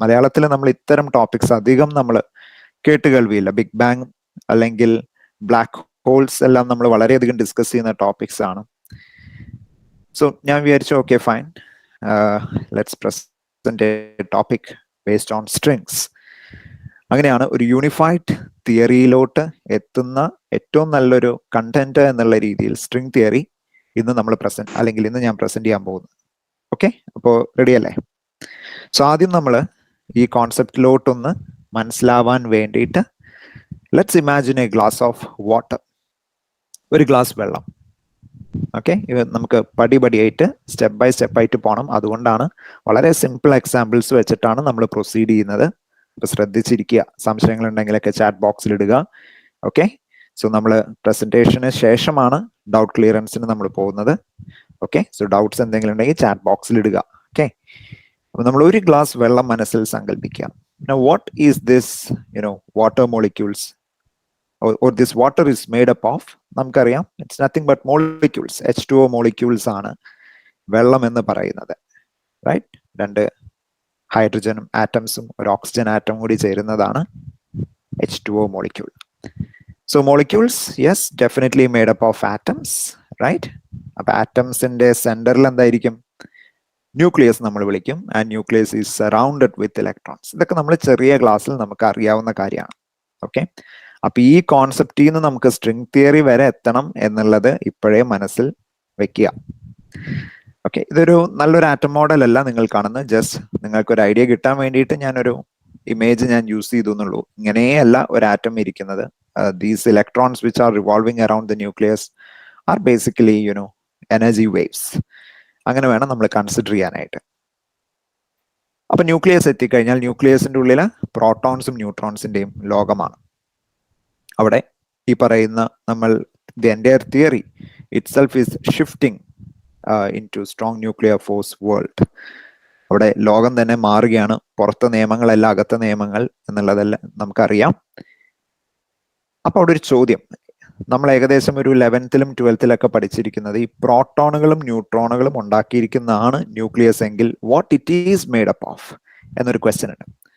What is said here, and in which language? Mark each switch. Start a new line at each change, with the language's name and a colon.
Malayalam: മലയാളത്തിൽ നമ്മൾ ഇത്തരം ടോപ്പിക്സ് അധികം നമ്മൾ കേട്ടുകേൾവിയില്ല. ബിഗ് ബാങ് അല്ലെങ്കിൽ ബ്ലാക്ക് ഹോൾസ് എല്ലാം നമ്മൾ വളരെയധികം ഡിസ്കസ് ചെയ്യുന്ന ടോപ്പിക്സ് ആണ്.
English: So now we are okay, fine. Let's present a topic based on strings.
Malayalam: അങ്ങനെയാണ് ഒരു യൂണിഫൈഡ് തിയറിയിലോട്ട് എത്തുന്ന ഏറ്റവും നല്ലൊരു കണ്ടന്റ് എന്നുള്ള രീതിയിൽ സ്ട്രിംഗ് തിയറി ഇന്ന് ഞാൻ പ്രസന്റ് ചെയ്യാൻ പോകുന്നു. ഓക്കെ, അപ്പോൾ റെഡി അല്ലേ? സോ ആദ്യം നമ്മൾ ഈ കോൺസെപ്റ്റിലോട്ടൊന്ന് മനസ്സിലാവാൻ വേണ്ടിയിട്ട്
English: Let's imagine a glass of water.
Malayalam: ഒരു ഗ്ലാസ് വെള്ളം. ഓക്കെ, നമുക്ക് പടിപടിയായിട്ട് സ്റ്റെപ്പ് ബൈ സ്റ്റെപ്പ് ആയിട്ട് പോകണം. അതുകൊണ്ടാണ് വളരെ സിമ്പിൾ എക്സാമ്പിൾസ് വെച്ചിട്ടാണ് നമ്മൾ പ്രൊസീഡ് ചെയ്യുന്നത്. അപ്പൊ ശ്രദ്ധിച്ചിരിക്കുക. സംശയങ്ങൾ ഉണ്ടെങ്കിലൊക്കെ ചാറ്റ് ബോക്സിൽ ഇടുക. ഓക്കെ, സോ നമ്മൾ പ്രസന്റേഷന് ശേഷമാണ് ഡൗട്ട് ക്ലിയറൻസിന് നമ്മൾ പോകുന്നത്. ഓക്കെ, സോ ഡൗട്ട്സ് എന്തെങ്കിലും ഉണ്ടെങ്കിൽ ചാറ്റ് ബോക്സിൽ ഇടുക. ഓക്കെ, അപ്പൊ നമ്മൾ ഒരു ഗ്ലാസ് വെള്ളം മനസ്സിൽ സങ്കല്പിക്കുക.
English: What is this water molecules or this water is made up of?
Malayalam: നമുക്കറിയാം,
English: It's nothing but molecules.
Malayalam: H2O molecules ആണ് വെള്ളം എന്ന് പറയുന്നത്. റൈറ്റ്, രണ്ട് ഹൈഡ്രജനും ആറ്റംസും ഒരു ഓക്സിജൻ ആറ്റം കൂടി ചേരുന്നതാണ് H2O molecule.
English: So molecules, yes, definitely made up of atoms, right?
Malayalam: അപ്പൊ ആറ്റംസിന്റെ സെന്ററിൽ എന്തായിരിക്കും? ന്യൂക്ലിയസ് നമ്മൾ വിളിക്കും.
English: And nucleus is surrounded with electrons.
Malayalam: ഇതൊക്കെ നമ്മൾ ചെറിയ ക്ലാസ്സിൽ നമുക്ക് അറിയാവുന്ന കാര്യമാണ്. ഓക്കെ, അപ്പൊ ഈ കോൺസെപ്റ്റിൽ നിന്ന് നമുക്ക് സ്ട്രിംഗ് തിയറി വരെ എത്തണം എന്നുള്ളത് ഇപ്പോഴേ മനസ്സിൽ വെക്കുക. ഓക്കെ, ഇതൊരു നല്ലൊരു ആറ്റം മോഡൽ അല്ല നിങ്ങൾ കാണുന്നത്. ജസ്റ്റ് നിങ്ങൾക്ക് ഒരു ഐഡിയ കിട്ടാൻ വേണ്ടിയിട്ട് ഞാനൊരു ഇമേജ് ഞാൻ യൂസ് ചെയ്തു എന്നുള്ളൂ. ഇങ്ങനെയല്ല ഒരു ആറ്റം ഇരിക്കുന്നത്.
English: These electrons which are revolving around the nucleus are basically energy waves.
Malayalam: അങ്ങനെ വേണം നമ്മൾ കൺസിഡർ ചെയ്യാനായിട്ട്. അപ്പൊ ന്യൂക്ലിയസ് എത്തിക്കഴിഞ്ഞാൽ ന്യൂക്ലിയസിന്റെ ഉള്ളിൽ പ്രോട്ടോൺസും ന്യൂട്രോൺസിന്റെയും ലോകമാണ്. അവിടെ ഈ പറയുന്ന നമ്മൾ
English: the entire theory itself is shifting into strong nuclear force world.
Malayalam: അവിടെ ലോകം തന്നെ മാറുകയാണ്. പുറത്തെ നിയമങ്ങളല്ല അകത്തെ നിയമങ്ങൾ എന്നുള്ളതെല്ലാം നമുക്കറിയാം. അപ്പൊ അവിടെ ഒരു ചോദ്യം, നമ്മൾ ഏകദേശം ഒരു 11th 12th പഠിച്ചിരിക്കുന്നത് ഈ പ്രോട്ടോണുകളും ന്യൂട്രോണുകളും ഉണ്ടാക്കിയിരിക്കുന്നതാണ് ന്യൂക്ലിയസ് എങ്കിൽ
English: what it is made up of
Malayalam: എന്നൊരു ക്വസ്റ്റ്യൻ ഉണ്ട്.